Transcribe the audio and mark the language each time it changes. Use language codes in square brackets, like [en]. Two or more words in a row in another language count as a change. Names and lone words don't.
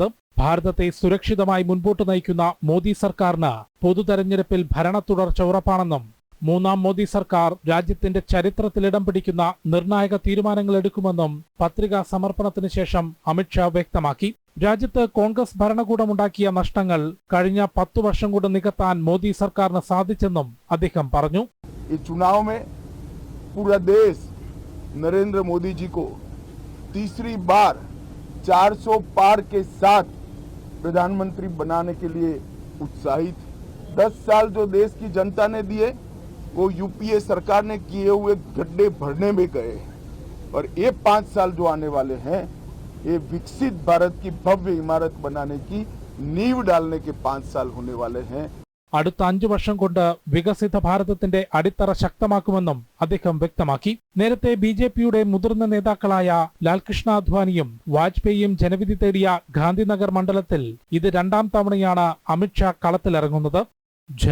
[ml] ഭാരതത്തെ സുരക്ഷിതമായി മുൻപോട്ട് നയിക്കുന്ന മോദി സർക്കാരിന് പൊതുതെരഞ്ഞെടുപ്പിൽ ഭരണ തുടർച്ച ഉറപ്പാണെന്നും മൂന്നാം മോദി സർക്കാർ രാജ്യത്തിന്റെ ചരിത്രത്തിൽ ഇടം പിടിക്കുന്ന നിർണായക തീരുമാനങ്ങൾ എടുക്കുമെന്നും പത്രികാ സമർപ്പണത്തിന് ശേഷം അമിത് ഷാ വ്യക്തമാക്കി. രാജ്യത്ത് കോൺഗ്രസ് ഭരണകൂടമുണ്ടാക്കിയ നഷ്ടങ്ങൾ കഴിഞ്ഞ 10 വർഷം കൊണ്ട് നികത്താൻ മോദി സർക്കാരിന് സാധിച്ചെന്നും അദ്ദേഹം പറഞ്ഞു. [hi] इस चुनाव में पूरा देश नरेंद्र मोदी जी को तीसरी बार 400 पार के साथ प्रधानमंत्री बनाने के लिए उत्साहित। 10 साल जो देश की जनता ने दिए वो यूपीए सरकार ने किए हुए गड्ढे भरने में गए और ये 5 साल जो आने वाले हैं ये विकसित भारत की भव्य इमारत बनाने की नींव डालने के 5 साल होने वाले हैं. [ml] അടുത്ത 5 വർഷം കൊണ്ട് വികസിത ഭാരതത്തിന്റെ അടിത്തറ ശക്തമാക്കുമെന്നും അദ്ദേഹം വ്യക്തമാക്കി. നേരത്തെ ബിജെപിയുടെ മുതിർന്ന നേതാക്കളായ ലാൽകൃഷ്ണ അദ്വാനിയും വാജ്പേയിയും ജനവിധി തേടിയ ഗാന്ധിനഗർ മണ്ഡലത്തിൽ ഇത് 2ാം തവണയാണ് അമിത് ഷാ കളത്തിലിറങ്ങുന്നത്.